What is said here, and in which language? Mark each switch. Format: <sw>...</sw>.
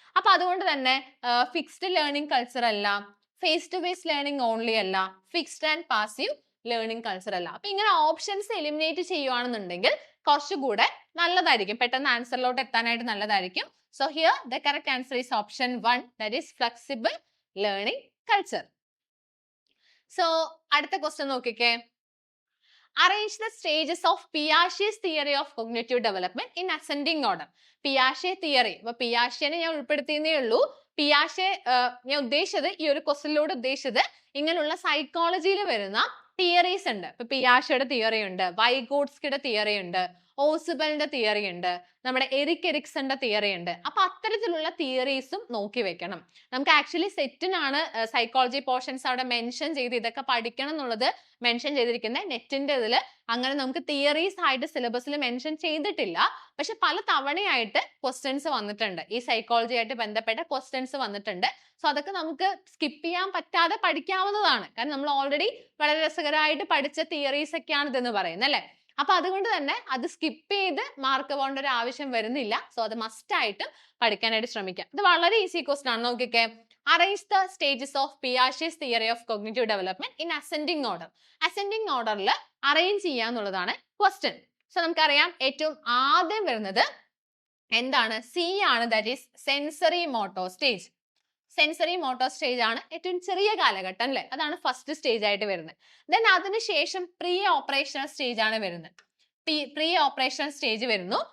<ml>അപ്പൊ അതുകൊണ്ട് തന്നെ ഫിക്സ്ഡ് ലേണിംഗ് കൾച്ചർ അല്ല, face to face learning only അല്ല, fixed and passive learning culture അല്ല. അപ്പൊ ഇങ്ങനെ ഓപ്ഷൻസ് എലിമിനേറ്റ് ചെയ്യുവാണെന്നുണ്ടെങ്കിൽ കുറച്ചുകൂടെ നല്ലതായിരിക്കും, പെട്ടെന്ന് ആൻസറിലോട്ട് എത്താനായിട്ട് നല്ലതായിരിക്കും.</ml> <en>So here the correct answer is option 1, that is flexible learning culture.</en> <ml>So അടുത്ത ക്വസ്റ്റ്യൻ നോക്കിക്കേ.</ml> <en>Arrange the stages of Piaget's theory of cognitive development in ascending order. Piaget theory.</en> <ml>അപ്പൊ പിയാഷെനെ ഞാൻ ഉൾപ്പെടുത്തിയേ ഉള്ളൂ. പിയാഷെ ഞാൻ ഉദ്ദേശിച്ചത്, ഈ ഒരു ക്വസ്റ്റ്യനിലൂടെ ഉദ്ദേശിച്ചത് ഇങ്ങനെയുള്ള സൈക്കോളജിയിൽ വരുന്ന തിയറീസ് ഉണ്ട്. ഇപ്പൊ പിയാഷയുടെ തിയറി ഉണ്ട്, വൈഗോട്സ്കിയുടെ തിയറി ഉണ്ട്, ഓസുബലിന്റെ തിയറി ഉണ്ട്, നമ്മുടെ എറിക് എറിക്സന്റെ തിയറി ഉണ്ട്. അപ്പൊ അത്തരത്തിലുള്ള തിയറീസും നോക്കി വെക്കണം. നമുക്ക് ആക്ച്വലി സെറ്റിനാണ് സൈക്കോളജി പോർഷൻസ് അവിടെ മെൻഷൻ ചെയ്ത് ഇതൊക്കെ പഠിക്കണം എന്നുള്ളത് മെൻഷൻ ചെയ്തിരിക്കുന്നത്. നെറ്റിന്റെ ഇതിൽ അങ്ങനെ നമുക്ക് തിയറീസ് ആയിട്ട് സിലബസിൽ മെൻഷൻ ചെയ്തിട്ടില്ല. പക്ഷെ പല തവണയായിട്ട് ക്വസ്റ്റ്യൻസ് വന്നിട്ടുണ്ട്, ഈ സൈക്കോളജി ആയിട്ട് ബന്ധപ്പെട്ട ക്വസ്റ്റ്യൻസ് വന്നിട്ടുണ്ട്. സോ അതൊക്കെ നമുക്ക് സ്കിപ്പ് ചെയ്യാൻ പറ്റാതെ പഠിക്കാവുന്നതാണ്. കാരണം നമ്മൾ ഓൾറെഡി വളരെ രസകരമായിട്ട് പഠിച്ച തിയറീസ് ഒക്കെയാണ് ഇതെന്ന് പറയുന്നത് അല്ലെ. അപ്പൊ അതുകൊണ്ട് തന്നെ അത് സ്കിപ്പ് ചെയ്ത് മാർക്ക് പോകേണ്ട ഒരു ആവശ്യം വരുന്നില്ല. സോ അത് മസ്റ്റ് ആയിട്ട് പഠിക്കാനായിട്ട് ശ്രമിക്കാം. ഇത് വളരെ ഈസി ക്വസ്റ്റ്യൻ ആണ്. നോക്കിക്കേ.</ml> <en>Arrange the stages of Piaget's theory of cognitive development in ascending order.</en> <ml>Ascending orderൽ arrange ചെയ്യാന്നുള്ളതാണ് question. So നമുക്കറിയാം ഏറ്റവും ആദ്യം വരുന്നത് എന്താണ്, സി ആണ്, that is sensory motor stage. Sensory motor stage ആണ് ഏറ്റവും ചെറിയ കാലഘട്ടം അല്ലെ, അതാണ് ഫസ്റ്റ് സ്റ്റേജ് ആയിട്ട് വരുന്നത്. ദെൻ അതിനുശേഷം പ്രീ ഓപ്പറേഷണൽ സ്റ്റേജ് ആണ് വരുന്നത്. പ്രീ ഓപ്പറേഷണൽ സ്റ്റേജ് വരുന്നു.</ml>